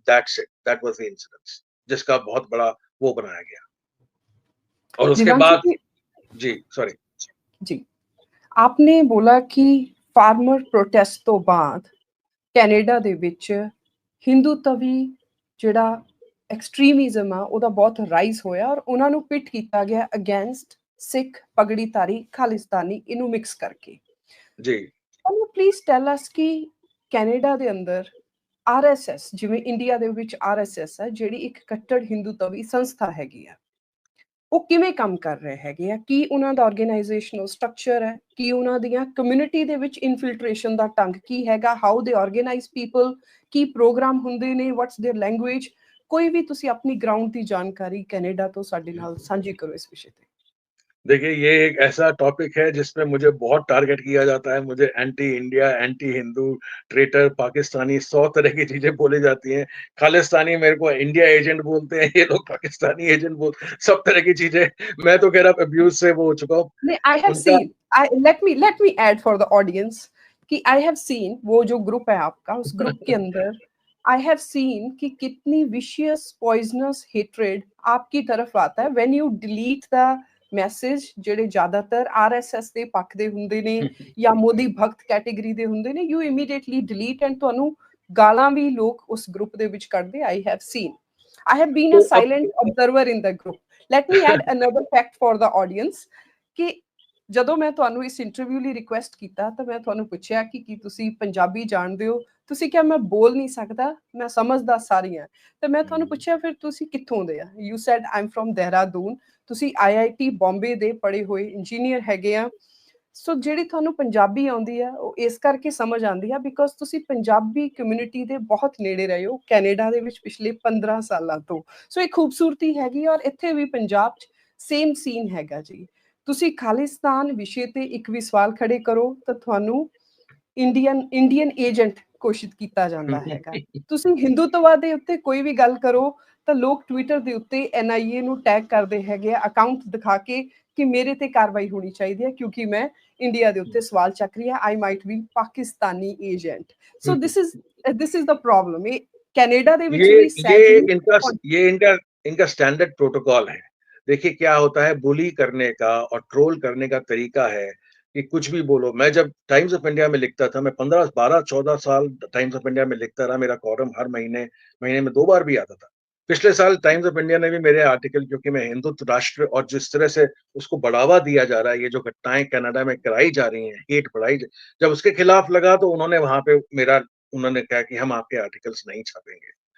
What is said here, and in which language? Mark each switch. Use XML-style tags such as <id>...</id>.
<en>that's it, that was the incident,</en> <hi>जिसका बहुत बड़ा वो बनाया गया। और उसके दिवांशु बाद, जी जी सॉरी, जी आपने बोला कि फार्मर प्रोटेस्ट तो बाद</hi> <pa>ਕੈਨੇਡਾ ਦੇ ਵਿੱਚ ਹਿੰਦੂਤਵੀ ਜਿਹੜਾ ਐਕਸਟ੍ਰੀਮਿਜ਼ਮ ਆ ਉਹਦਾ ਬਹੁਤ ਰਾਈਜ਼ ਹੋਇਆ ਔਰ ਉਹਨਾਂ ਨੂੰ ਪਿਟ ਕੀਤਾ ਗਿਆ ਅਗੇਂਸਟ ਸਿੱਖ ਪਗੜੀਧਾਰੀ ਖਾਲਿਸਤਾਨੀ ਇਹਨੂੰ ਮਿਕਸ ਕਰਕੇ ਜੀ ਤੁਹਾਨੂੰ ਪਲੀਜ਼ ਟੈਲ ਅਸ ਕਿ ਕੈਨੇਡਾ ਦੇ ਅੰਦਰ ਆਰਐਸਐਸ ਜਿਵੇਂ ਇੰਡੀਆ ਦੇ ਵਿੱਚ ਆਰਐਸਐਸ ਹੈ ਜਿਹੜੀ ਇੱਕ ਕੱਟੜ ਹਿੰਦੂਤਵੀ ਸੰਸਥਾ ਹੈਗੀ ਆ ਉਹ ਕਿਵੇਂ ਕੰਮ ਕਰ ਰਹੇ ਹੈਗੇ ਆ ਕੀ ਉਹਨਾਂ ਦਾ ਆਰਗੇਨਾਈਜੇਸ਼ਨਲ ਸਟਰਕਚਰ ਹੈ ਕੀ ਉਹਨਾਂ ਦੀਆਂ ਕਮਿਊਨਿਟੀ ਦੇ ਵਿੱਚ ਇਨਫਿਲਟ੍ਰੇਸ਼ਨ ਦਾ ਢੰਗ ਕੀ ਹੈਗਾ</pa> <en>how they organise people</en> <pa>Ki programme ਹੁੰਦੇ ਨੇ</pa> <en>what's there language</en> <pa>ਕੋਈ ਵੀ ਤੁਸੀਂ ਆਪਣੀ ਗਰਾਊਂਡ ਦੀ ਜਾਣਕਾਰੀ ਕੈਨੇਡਾ ਤੋਂ ਸਾਡੇ ਨਾਲ ਸਾਂਝੀ ਕਰੋ ਇਸ ਵਿਸ਼ੇ ਤੇ</pa> <hi>देखिए, ये एक ऐसा टॉपिक है जिसमें मुझे बहुत टारगेट किया जाता है। मुझे anti India, anti Hindu, traitor, Pakistani 100 तरह की चीज़ें बोली जाती हैं। खालिस्तानी मेरे को इंडिया एजेंट बोलते हैं, ये लोग पाकिस्तानी एजेंट सब तरह की चीज़ें। मैं तो खैर अब अब्यूज़ से वो हो चुका हूँ। नहीं,</hi> <en>I have</en> <hi>उनका</hi> <en>seen. Let me add for the audience कि I have seen</en> <hi>वो जो ग्रुप है आपका उस ग्रुप के अंदर</hi> <en>I have seen</en> <hi>कि कितनी</hi> <en>vicious poisonous hatred</en> <hi>आपकी तरफ आता है</hi> <en>when you delete the message</en> <pa>ਜਿਹੜੇ ਜ਼ਿਆਦਾਤਰ RSS ਦੇ ਪੱਖ ਦੇ ਹੁੰਦੇ ਨੇ</pa> <en>ਜਾਂ ਮੋਦੀ ਭਗਤ ਕੈਟਾਗਰੀ ਦੇ ਹੁੰਦੇ ਨੇ you immediately delete and</en> <pa>ਤੁਹਾਨੂੰ ਗਾਲਾਂ ਵੀ ਲੋਕ ਉਸ ਗਰੁੱਪ ਦੇ ਵਿੱਚ ਕੱਢਦੇ</pa> <en>I have seen. I have been a</en> <hi>तो अब</hi> <en>silent observer in the group. Let me add another fact for the audience</en> <pa>ਕਿ ਜਦੋਂ ਮੈਂ ਤੁਹਾਨੂੰ ਇਸ ਇੰਟਰਵਿਊ ਲਈ ਰਿਕੁਐਸਟ ਕੀਤਾ ਤਾਂ ਮੈਂ ਤੁਹਾਨੂੰ ਪੁੱਛਿਆ ਕਿ ਕੀ ਤੁਸੀਂ ਪੰਜਾਬੀ ਜਾਣਦੇ ਹੋ ਤੁਸੀਂ ਕਿਹਾ ਮੈਂ ਬੋਲ ਨਹੀਂ ਸਕਦਾ ਮੈਂ ਸਮਝਦਾ ਸਾਰੀ ਹਾਂ ਤੇ ਮੈਂ ਤੁਹਾਨੂੰ ਪੁੱਛਿਆ ਫਿਰ ਤੁਸੀਂ ਕਿੱਥੋਂ ਦੇ ਆ</pa> <en>you said I am from</en> <pa>Dehradun ਤੁਸੀਂ IIT ਬੰਬੇ ਦੇ ਪੜ੍ਹੇ ਹੋਏ ਇੰਜੀਨੀਅਰ ਹੈਗੇ ਆ ਸੋ ਜਿਹੜੀ ਤੁਹਾਨੂੰ ਪੰਜਾਬੀ ਆਉਂਦੀ ਆ ਉਹ ਇਸ ਕਰਕੇ ਸਮਝ ਆਉਂਦੀ ਆ ਬਿਕੋਜ਼ ਤੁਸੀਂ ਪੰਜਾਬੀ ਕਮਿਊਨਿਟੀ ਦੇ ਬਹੁਤ ਨੇੜੇ ਰਹੇ ਹੋ ਕੈਨੇਡਾ ਦੇ ਵਿੱਚ ਪਿਛਲੇ 15 ਸਾਲਾਂ ਤੋਂ ਸੋ ਇਹ ਖੂਬਸੂਰਤੀ ਹੈਗੀ ਔਰ ਇੱਥੇ ਵੀ ਪੰਜਾਬ 'ਚ ਸੇਮ ਸੀਨ ਹੈਗਾ ਜੀ ਤੁਸੀਂ ਖਾਲਿਸਤਾਨ ਵਿਸ਼ੇ ਤੇ ਇੱਕ ਵੀ ਸਵਾਲ ਖੜੇ ਕਰੋ ਤਾਂ ਤੁਹਾਨੂੰ ਇੰਡੀਅਨ ਏਜੰਟ ਘੋਸ਼ਿਤ ਕੀਤਾ ਜਾਂਦਾ ਹੈਗਾ ਤੁਸੀਂ ਹਿੰਦੂਤਵਾ ਦੇ ਉੱਤੇ ਕੋਈ ਵੀ ਗੱਲ ਕਰੋ ਤਾਂ ਲੋਕ ਟਵਿੱਟਰ ਦੇ ਉੱਤੇ NIA ਨੂੰ ਟੈਗ ਕਰਦੇ ਹੈਗੇ ਆ ਅਕਾਊਂਟ ਦਿਖਾ ਕੇ ਕਿ ਮੇਰੇ ਤੇ ਕਾਰਵਾਈ ਹੋਣੀ ਚਾਹੀਦੀ ਹੈ ਕਿਉਂਕਿ ਮੈਂ ਇੰਡੀਆ ਦੇ ਉੱਤੇ ਸਵਾਲ ਚੱਕ ਰਹੀ ਹਾਂ</pa> <en>I might be Pakistani agent so this is the problem</en> <pa>ਇਹ कनाडा ਦੇ ਵਿੱਚ ਵੀ</pa> <hi>ये इनका इनका स्टैंडर्ड प्रोटोकॉल है। देखिए क्या होता है, बुली करने का और ट्रोल करने का तरीका है कि कुछ भी बोलो। मैं जब टाइम्स ऑफ इंडिया में लिखता था, मैं 15 12 14 साल टाइम्स ऑफ इंडिया में लिखता रहा। मेरा कॉलम हर महीने में 2 बार भी आता था। पिछले साल टाइम्स ऑफ इंडिया ने भी मेरे आर्टिकल, क्योंकि मैं हिंदुत्व राष्ट्र और जिस तरह से उसको बढ़ावा दिया जा रहा है, ये जो घटनाएं कनाडा में कराई जा रही हैं, हेट बढ़ाई, जब उसके खिलाफ लगा तो उन्होंने वहां पे उन्होंने कहा कि हम आपके आर्टिकल्स नहीं छापेंगे।</hi>